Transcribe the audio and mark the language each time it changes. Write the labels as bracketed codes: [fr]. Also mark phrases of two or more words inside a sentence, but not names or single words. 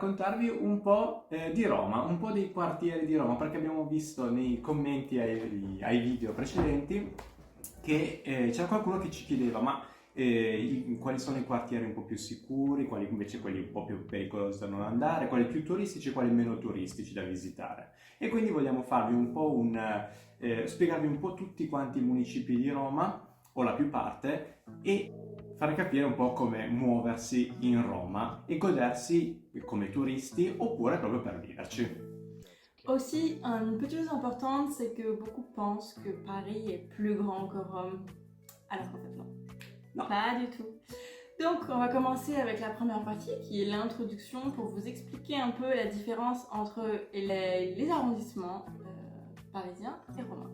[it] raccontarvi un po' di Roma, un po' dei quartieri di Roma, perché abbiamo visto nei commenti ai video precedenti che c'era qualcuno che ci chiedeva, ma quali sono i quartieri un po' più sicuri, quali invece quelli un po' più pericolosi da non andare, quali più turistici e quali meno turistici da visitare. E quindi vogliamo farvi un po' spiegarvi un po' tutti quanti i municipi di Roma, o la più parte, e fare capire un po' come muoversi in Roma e godersi come turisti oppure proprio per viverci. [fr] Aussi, une petite chose importante, c'est que beaucoup pensent que Paris est plus grand que Rome. Alors qu'en fait, non. No, Pas du tout. Donc, on va commencer avec la première partie, qui est l'introduction pour vous expliquer un peu la différence entre les arrondissements parisiens et romains.